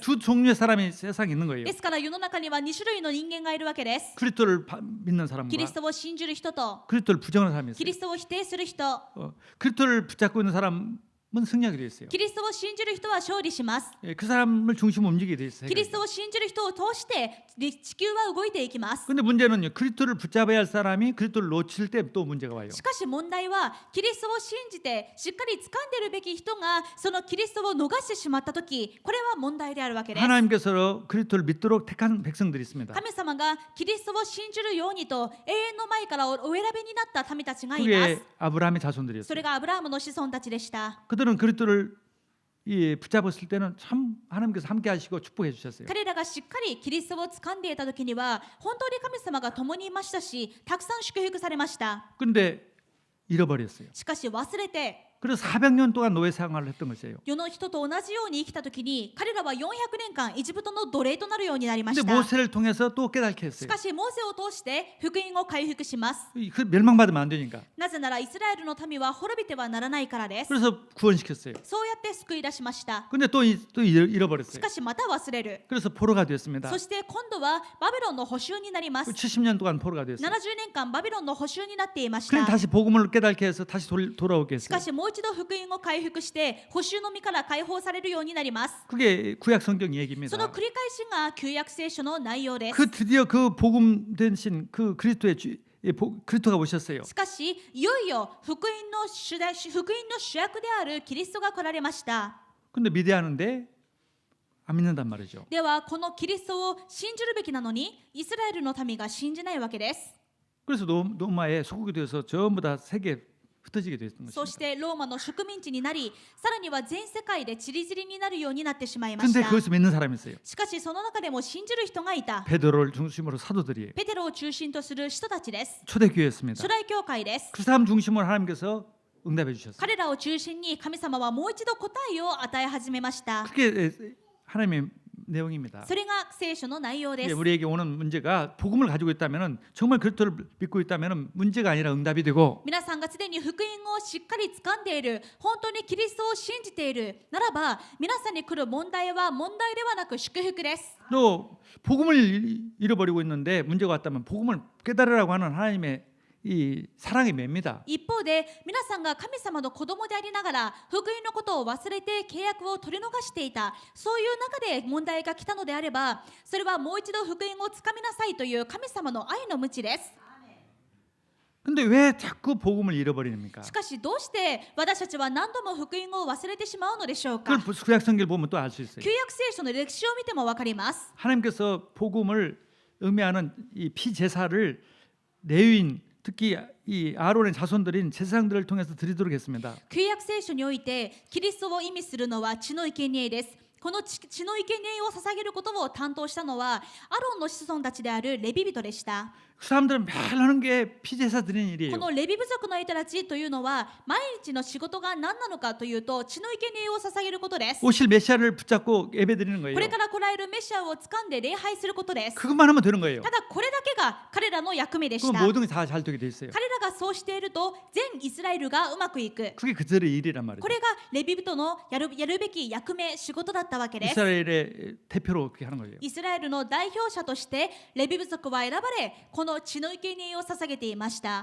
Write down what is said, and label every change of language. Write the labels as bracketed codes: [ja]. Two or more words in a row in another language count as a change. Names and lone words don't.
[ko] 두 종류의 사람이 세상에 있는 거예요. [ja] ですから世の中には2種類の人間がいるわけです。 [ko] 그리스도를 믿는 [ja] キ [ko] 사람과 [ja] リストを信じる人と [ko] 그리스도를 부정하는 사람이 [ja] キ [ko] 있어요. [ja] リストを否定する人。 [ko] 그리스도를 붙잡고 있는 사람은 승리하게 돼 있어요. [ja] キリストを信じる人は勝利します。 [ko] 그 사람을 중심으로 움직이게 돼 있어요. [ja] キリストを信じる人を通して地球は動いていきます。 [ko] 근데 문제는요. 그리스도를 붙잡아야 할 사람이 그리스도를 놓칠 때 또 문제가 와요. [ja] しかし問題はキリストを信じてしっかり掴んでいるべき人がそのキリストを逃してしまったとき、これは問題であるわけです。 [ko] 하나님께서 그리스도를 믿도록 택한 백성들이 있습니다. [ja] 神様がキリストを信じるようにと永遠の前からお選びになった民たちがいま [ko] 그게 [ja] す。 [ko] 아브라함의 [ja] そ [ko] 자손들이었어요. [ja] れがアブラハムの子孫たちでした。 [ko] 그들은 그리스도를 붙잡았을 때는 참 하나님께서 함께 하시고 축복해 주셨어요. [ja] 彼らがしっかりキリストを掴んでいた時には本当に神様が共にいましたし、たくさん祝福されました。 [ko] 근데 잃어버렸어요. [ja] しかし忘れて [ko] 그래서 400년 동안 노예 생활을 했던 것이에요. [ja] 世の人と同じように生きた時に彼らは400年間エジプトの奴隷となるようになりまし [ko] 근데 [ja] た。 [ko] 모세를 통해서 또 깨닫게 [ja] し [ko] 했어요. [ja] かしモーセを通して福音を回復します。 [ko] 그 멸망받으면 안 되니까. [ja] なぜならイスラエルの民は滅びてはならないからです。 [ko] 그래서 구원시켰어요. [ja] そうやって救い出しました。 [ko] 근데 또 [ja] し [ko] 잃어버렸어요. [ja] かしまた忘れる。 [ko] 그래서 포로가 됐습니다. [ja] そして今度はバビロンの捕囚になります。 [ko] 70년 동안 포로가 [ja] 70 [ko] 됐어요. [ja] 年間バビロンの捕囚になっていまし [ko] 그럼 [ja] た。 [ko] 다시 복음을 깨닫게 해서 다시 돌아오게 [ja] しか [ko] 했어요. [ja] しもう一度福音を回復して捕囚の身から解放されるようになります。 [ko] 그게 구약 성경 [ja] そ [ko] 얘기입니다. [ja] の繰り返しが旧約聖書の内容です。 [ko] 그 드디어 그 복음 되신 그 그리스도의 그리스도가 오셨어요. [ja] しかしいよいよ福音の主役であるキリストが来られました。 [ko] 근데 믿어야하는데 안 믿는단 말이죠. [ja] ではこのキリストを信じるべきなのにイスラエルの民が信じないわけです。 [ko] 그래서 로마에 소국이 되어서 전부 다 세계에 흩어지게 됐던 [ja] そ [ko] 것입니다. [ja] してローマの植民地になり、さらには全世界で散り散りになるようになってしまいまし [ko] 근데 [ja] た。 [ko] 그것을 믿는 사람이 있어요. [ja] しかしその中でも信じる人がいた。 [ko] 베드로를 중심으로 사도들이에요. [ja] ペテロを中心とする人たちです。 [ko] 초대교회였습니다. [ja] 初代教会です。 [ko] 그 사람 중심으로 하나님께서 응답해 주셨어요. [ja] 彼らを中心に神様はもう一度答えを与え始めました。 [ko] 그게 하나님의 내용입니다. [ja] それが聖書の内容です。 [ko] 우리에게 오는 문제가 복음을 가지고 있다면은 정말 그리스도를 믿고 있다면은 문제가 아니라 응답이 되고 [ja] 皆さんがすでに福音をしっかり掴んでいる、本当にキリストを信じているならば、皆さんに来る問題は問題ではなく祝福です。 [ko] 또 복음을 잃어버리고 있는데 문제가 왔다면 복음을 깨달으라고 하는 하나님의 이 사랑이 맵니다. [ja] 一方で皆さんが神様の子供でありながら福音のことを忘れて契約を取り逃していた、そういう中で問題が来たのであれば、それはもう一度福音をつかみなさいという神様の愛の鞭です。 [ko] 근데 왜 자꾸 복음을 잃어버립니까? [ja] しかしどうして私たちは何度も福音を忘れてしまうのでしょうか。 [ko] 그걸 구약 성경을 보면 또 알 수 있어요. [ja] 旧約聖書の歴史を見てもわかります。 [ko] 하나님께서 복음을 의미하는 이 피제사를 레위인 특히 이 아론의 자손들인 제사장들을 통해서 드리도록 했습니다. [ja] 旧約聖書においてキリストを意味するのは血の生贄です。この血の生贄を捧げることを担当したのはアロンの子孫たちであるレビ人でした。 [ko] 그 사람들은 매일 하는 게 피제사 드리는 일이에요. [ja] このレビ部族の人たちというのは毎日の仕事が何なのかというと血の生贄を捧げることです。 [ko] 오실 메시아를 붙잡고 예배 드리는 거예요. [ja] これから来られるメシアを掴んで礼拝することです。 [ko] 그것만 하면 되는 거예요. [ja] ただこれだけが彼らの役目でし [ko] 그럼 [ja] た。 [ko] 모든 게 다 잘 되게 돼 있어요. [ja] 彼らがそうしていると全イスラエルがうまくいく。 [ko] 그게 그들의 일이란 말이죠. [ja] これがレビ人のやるべき役目、仕事だったわけです。 [ko] 이스라엘의 대표로 그렇게 하는 거예요. [ja] イスラエルの代表者としてレビ部族は選ばれ、この血の生贄を捧げていました。